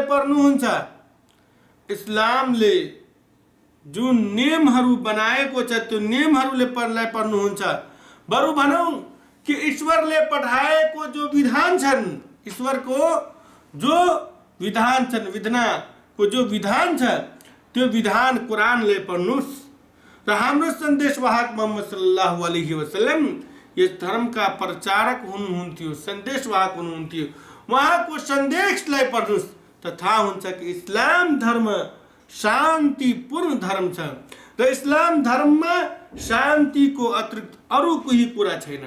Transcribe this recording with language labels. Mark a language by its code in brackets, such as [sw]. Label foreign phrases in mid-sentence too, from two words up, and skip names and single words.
[ne] पढ्नुहुन्छ, इस्लामले जुन नियमहरू बनाएको छ त्यो नियमहरूले पढ्नुहुन्छ, बरु भनौं कि ईश्वरले पठाएको जो विधान छन्, ईश्वरको जो विधान छन्, विधानको जो विधान छ त्यो विधान कुरानले पढ्नुस्। र हाम्रो सन्देशवाहक मोहम्मद [ar] صلى الله عليه وسلم [ne] यस धर्मका प्रचारक हुनुहुन्थ्यो, सन्देशवाहक हुनुहुन्थ्यो, उहाँको सन्देशलाई पढ्नुस् त थाहा हुन्छ कि इस्लाम धर्म शान्तिपूर्ण धर्म छ र इस्लाम धर्ममा शान्तिको अतिरिक्त अरू कोही कुरा छैनन्।